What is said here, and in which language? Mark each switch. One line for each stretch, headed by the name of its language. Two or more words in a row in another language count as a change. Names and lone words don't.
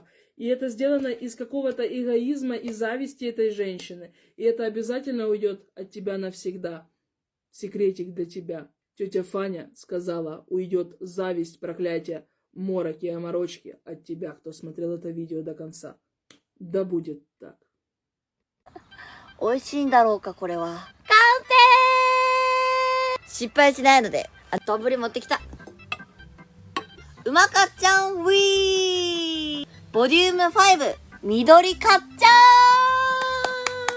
Russian: И это сделано из какого-то эгоизма и зависти этой женщины. И это обязательно уйдет от тебя навсегда. Секретик для тебя. Тетя Фаня сказала, уйдет зависть, проклятие, мороки и оморочки от тебя, кто смотрел это видео до конца. Да будет так.
Japanese: 美味しいんだろうか、これは。完成！失敗しないので、丼持ってきた。うまかっちゃんウィーボリューム5、緑かっちゃん。